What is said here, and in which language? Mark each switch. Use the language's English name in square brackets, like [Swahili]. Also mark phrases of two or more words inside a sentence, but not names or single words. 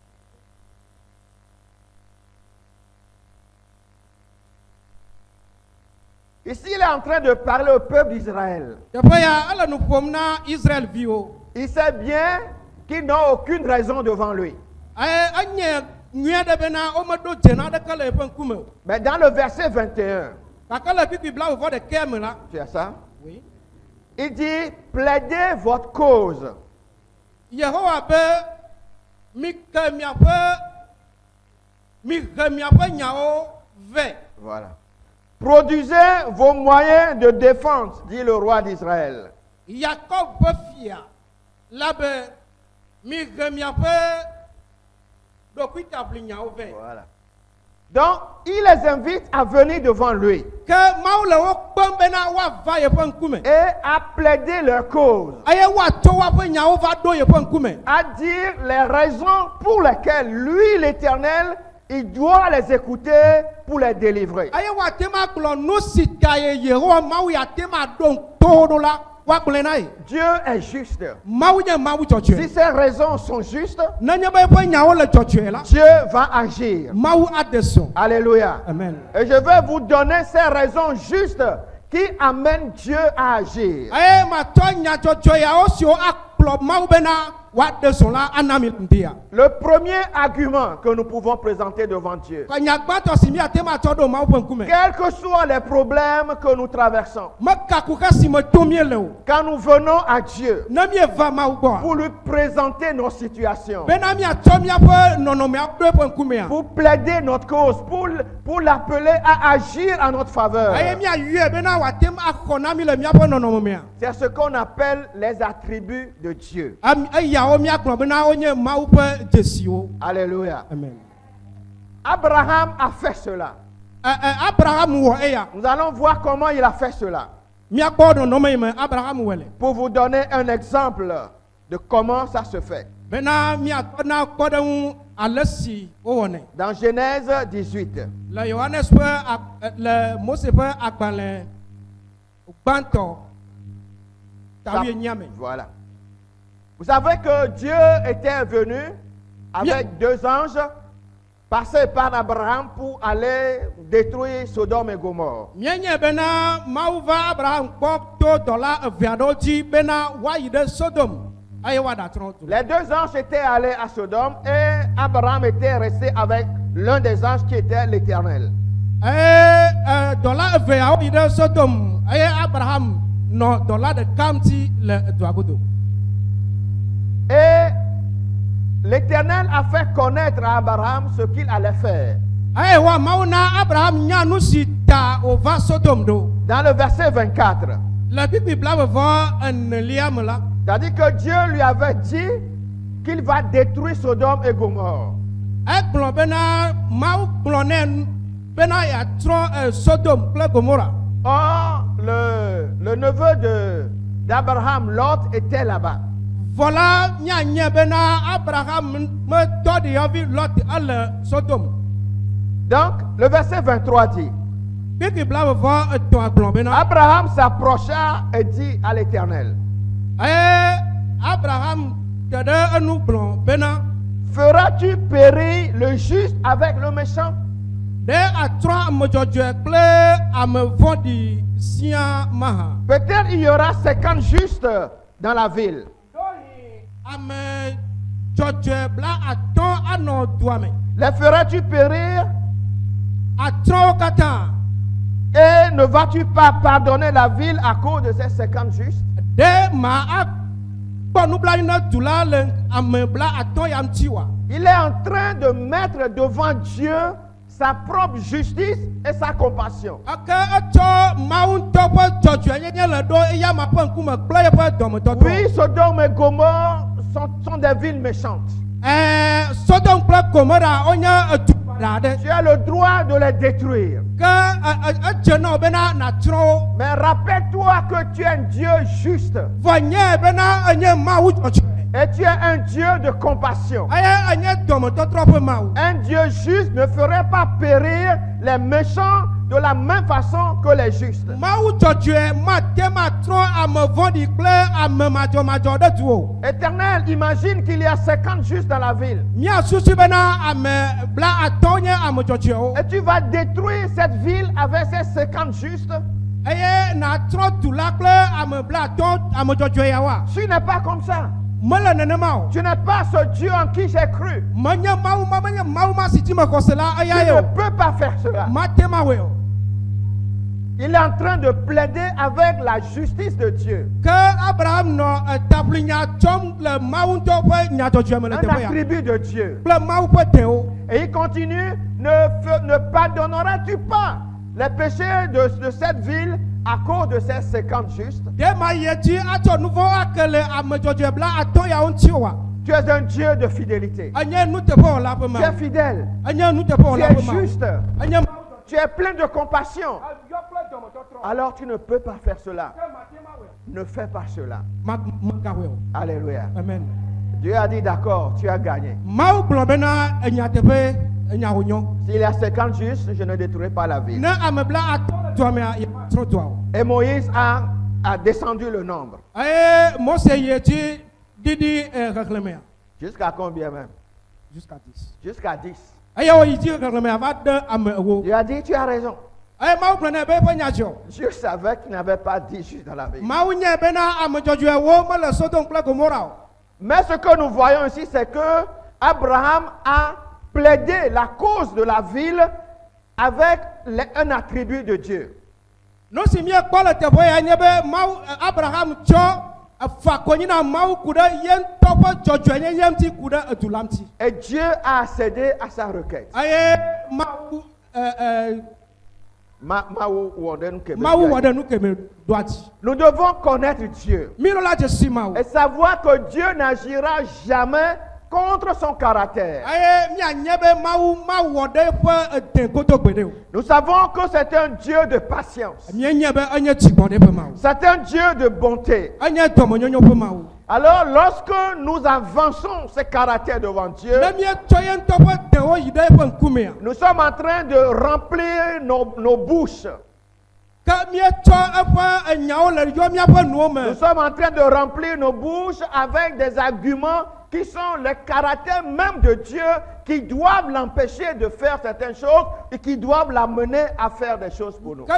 [French] Ici, il est en train de parler au peuple d'Israël. [Ewe] teƒe ya ele nu ƒom na Israel viwo. [French] Il sait bien qu'ils n'ont aucune raison devant lui. [Ewe] eye enye nyui aɖe bena womeɖo dzena aɖeke le eƒe ŋkume o. [French] Mais dans le verset 21, [Ewe] gake le kpikpi blaene-vɔ ɖekea me la. [French] tu as ça? oui. Il dit, plaidez votre cause. [Ewe] Yehowa be mi he miaƒe nyawo ve. [French] Voilà. Produisez vos moyens de défense, dit le roi d'Israël. [Ewe] Yakob ƒe fia la be mi he miaƒe ɖokuitaʋli nyawo ve. [French] Voilà. Donc, il les invite à venir devant lui [Ewe] ke mawu le wo kpem bena woava yeƒe ŋkume. [French] et à plaider leur cause, [Ewe] eye woatsɔ woaƒe nyawo va ɖo yeƒe ŋkume. [French] à dire les raisons pour lesquelles lui, l'Éternel, il doit les écouter pour les délivrer. [Ewe] eye woatema gblɔ nu si ta ye Yehowa mawu yatema ɖo to ɖo la woagblɔe na ye. [French] Dieu est juste. [Ewe] mawu nye mawu [French] Si [Ewe] dzɔdzɔe. [French] ces raisons sont justes, [Ewe] nenye be eƒe nyawo le dzɔdzɔe la. [French] Dieu va agir. [Ewe] mawu ade sɔ. [French] Alléluia. [Ewe] amen. [French] Et je vais vous donner ces raisons justes qui amènent Dieu à agir. [Ewe] eye matsɔ nyadzɔdzɔ yawo siwo akplɔ mawu bena woaɖe sɔ la ana mi ŋutia. [French] Le premier argument que nous pouvons présenter devant Dieu, [Ewe] ke nyagbãtɔ si miatema tsɔ ɖo mawu ƒe ŋkume. [French] quels que soient les problèmes que nous traversons, [Ewe] mekaku xe si me tom miele o. [French] quand nous venons à Dieu [Ewe] ne mieva mawu gbɔa. [French] pour lui présenter nos situations, [Ewe] bena miatsɔ miaƒe nɔnɔmea ɖo eƒe ŋkumea. [French] pour plaider notre cause, pour l'appeler à agir en notre faveur, [Ewe] eye miayɔe bena wòatem axɔ na mi le miaƒe nɔnɔme mea. [French] c'est ce qu'on appelle les attributs de Dieu. [Ewe] eyawo miagblɔ bena wonye mawu ƒe dzesiwo. [French] Alléluia. [Ewe] amen. [French] Abraham a fait cela. [Ewe] Abraham wɔ eya. [French] Nous allons voir comment il a fait cela. [Ewe] miagbɔ nɔnɔme yi me Abraham wɔ le. [French] Pour vous donner un exemple de comment ça se fait. [Ewe] bena miatɔ na kpɔɖeŋu ale si wowɔnɛ. [French] Dans Genèse 18, [Ewe] le Yohanes ƒe le Mose ƒe agbalẽ gbãtɔ tawi enyia me. [French] voilà. Vous savez que Dieu était venu avec deux anges passer par Abraham pour aller détruire Sodome et Gomorrhe. [Ewe] Mienye bena mawu va Abraham kpɔ to dɔ la eve aɖewo dzi bena woayi ɖe Sodom eye woaɖe atrɔ du la. [French] Les deux anges étaient allés à Sodome et Abraham était resté avec l'un des anges qui était l'Éternel. [Ewe] Eye dɔla eveawo yi ɖe Sodom eye Abraham nɔ dɔla ɖeka ŋuti le dua godo. [French] Et l'Éternel a fait connaître à Abraham ce qu'il allait faire. [Ewe] Eye wa Mawu na Abraham nya nu si ta wòva Sodom ɖo. [French] Dans le verset 24, [Ewe] Le Bible blaeve-vɔ-enelia me la. [French] c'est-à-dire que Dieu lui avait dit qu'il va détruire Sodome et Gomorrhe. [Ewe] Egblɔ bena Mawu gblɔ nɛ bena yeatrɔ Sodom kple Gomora. [French] Or, le neveu d'Abraham, Lot, était là-bas. [Ewe] Vɔ la mianye bena Abraham metɔ ɖeyɔvi Lot ele Sodom. [French] Donc, le verset 23 dit, [Ewe] Bible blaeve-vɔ-etɔ̃a gblɔ bena. [French] Abraham s'approcha et dit à l'Éternel, [Ewe] Eye Abraham te ɖe enu gblɔ bena [French] feras-tu périr le juste avec le méchant? [Ewe] ɖe atrɔ ame dzɔdzɔe kple ame vɔ̃ɖi siaa mahã. [French] Peut-être il y aura 50 justes dans la ville. [Ewe] Ame dzɔdzɔe bla atɔ̃ anɔ dua me. [French] Les feras-tu périr [Ewe] Atrɔwo katã. [French] et ne vas-tu pas pardonner la ville à cause de ces 50 justes? [Ewe] Ɖe ma akpɔ nublanui na du la le ame bla atɔ̃ ya ŋuti wa. [French] Il est en train de mettre devant Dieu sa propre justice et sa compassion. [Ewe] Ake etsɔ Mawu ŋutɔ ƒe dzɔdzɔenyenye le ɖo eya ma ƒe ŋkume kple yeƒe dɔmetɔtɔ. [French] Oui, Sodome et Gomorrhe sont des villes méchantes. [Ewe] Sodom kple Gomora wonye edu baɖa aɖe. [French] Tu as le droit de les détruire. [Ewe] Ke edze na wo bena natrɔ wo. [French] Mais rappelle-toi que tu es un Dieu juste [Ewe] Vɔ nye bena enye Mawu dzɔdzɔe. [French] et tu es un Dieu de compassion. [Ewe] Eye enye dɔmetɔtrɔ ƒe Mawu. [French] Un Dieu juste ne ferait pas périr les méchants de la même façon que les justes. [Ewe] Mawu dzɔdzɔe mate matrɔ ame vɔ̃ɖi kple ame madzɔmadzɔ ɖe du o. [French] Éternel, imagine qu'il y a 50 justes dans la ville. [Ewe] Míasusu bena ame bla atɔ̃ nye ame dzɔdzɔewo. [French] Et tu vas détruire cette ville avec ces 50 justes. [Ewe] Eye natrɔ du la kple ame bla atɔ̃ ame dzɔdzɔe yawoa. [French] Tu n'es pas comme ça. [Ewe] Mele nenema o. [French] Tu n'es pas ce Dieu en qui j'ai cru. [Ewe] Menye Mawu ma menye Mawu ma si dzi me xɔse la [French] Tu [Ewe] eya ye [French] ne [Ewe] o. [French] peux pas faire cela. [Ewe] Mate Mawue o. [French] Il est en train de plaider avec la justice de Dieu. [Ewe] Ke Abraham nɔ tablinya tsɔm le Mawu ŋutɔ ƒe nyadzɔdzɔe me le [French] Un [Ewe] teƒe ya. [French] attribut de Dieu. [Ewe] Kple Mawu ƒe dewo. [French] Et il continue, ne pardonneras-tu pas les péchés de cette ville à cause de ces 50 justes? [Ewe] Ɖe ma yi dzi atsɔ nu vɔ̃ ake le ame dzɔdzɔe bla atɔ̃ yawo ŋuti oa. [French] Tu es un Dieu de fidélité. [Ewe] Enye nuteƒewɔla ƒe [French] Tu es [Ewe] Mawu. [French] fidèle. [Ewe] Enye [French] Tu [Ewe] nuteƒewɔla [French] es [Ewe] ƒe Mawu. [French] juste. [Ewe] Enye Mawu. [French] Tu es plein de compassion. [Ewe] Ayɔ kple dɔmetɔtrɔ. [French] Alors tu ne peux pas faire cela. [Ewe] Ke mate Mawue. [French] Ne fais pas cela. [Ewe] Megawɔe o. [French] Alléluia. [Ewe] Amen. [French] Dieu a dit d'accord, tu as gagné. [Ewe] Mawu gblɔ bena enyateƒe enya wònyɔ. [French] S'il y a 50 justes, je ne détruirai pas la ville. [Ewe] Ne ame bla atɔ̃ le dua mea yeatrɔ dua o. [French] Et Moïse a descendu le nombre. [Ewe] Eye Mose yi dzi ɖiɖi xexlẽmea. [French] Jusqu'à combien même? Jusqu'à 10. Jusqu'à 10. [Ewe] Eye woyi dzi xexlẽmea va ɖe ame ewo. [French] Dieu a dit, tu as raison. [Ewe] Eye Mawu gblɔ nɛ be eƒe nya dzɔ. [French] Dieu savait qu'il n'y avait pas 10 justes dans la ville. [Ewe] Mawu nye bena ame dzɔdzɔewo mele Sodom kple Gomora o. [French] Mais ce que nous voyons ici, c'est que Abraham a plaidé la cause de la ville avec un attribut de Dieu. [Ewe] Nu si míekpɔ le teƒe ya nye be Mawu Abraham tsɔ fa konyi na Mawu ku ɖe ye ŋutɔ ƒe dzɔdzɔenyenye ŋuti ku ɖe edu la ŋuti. [French] Et Dieu a accédé à sa requête. [Ewe] Eye Mawu Mawu wɔ ɖe nu keme Mawu bia wɔ yi. ɖe nu keme ɖoa dzi. [French] Nous devons connaître Dieu [Ewe] Mí la dze si Mawu. [French] et savoir que Dieu n'agira jamais contre son caractère. [Ewe] Eye míanye be Mawu mawɔ ɖe eƒe ede godogbe ɖe o. [French] Nous savons que c'est un Dieu de patience. [Ewe] Míenye be enye dzigbɔɖi ƒe Mawu. [French] C'est un Dieu de bonté. [Ewe] Enye dɔmenyonyo ƒe Mawu. [French] Alors, lorsque nous avançons ces caractères devant Dieu, [Ewe] Ne míetsɔ ye ŋutɔ ƒe dewo yi ɖe eƒe ŋkumea. [French] nous sommes en train de remplir nos bouches. [Ewe] Ke míetsɔ eƒe enyawo le yɔ míaƒe nuwo [French] Nous [Ewe] me. [French] sommes en train de remplir nos bouches avec des arguments qui sont les caractères même de Dieu, qui doivent l'empêcher de faire certaines choses et qui doivent l'amener à faire des choses pour nous.